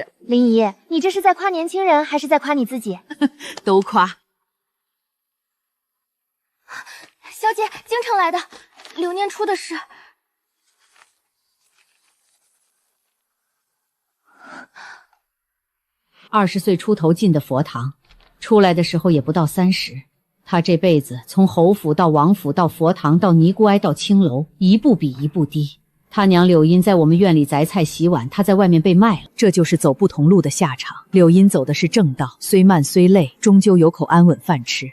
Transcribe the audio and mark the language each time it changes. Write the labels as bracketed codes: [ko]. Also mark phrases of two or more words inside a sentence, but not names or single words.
[zh] 林姨，你這是在誇年輕人，還是在誇你自己？都誇。小姐，京城來的，流年初的事。 20歲出頭進的佛堂，出來的時候也不到30。他這輩子從侯府到王府到佛堂到尼姑庵到青樓，一步比一步低。他娘柳茵在我們院裡摘菜洗碗，他在外面被賣了。這就是走不同路的下場。柳茵走的是正道，雖慢雖累，終究有口安穩飯吃。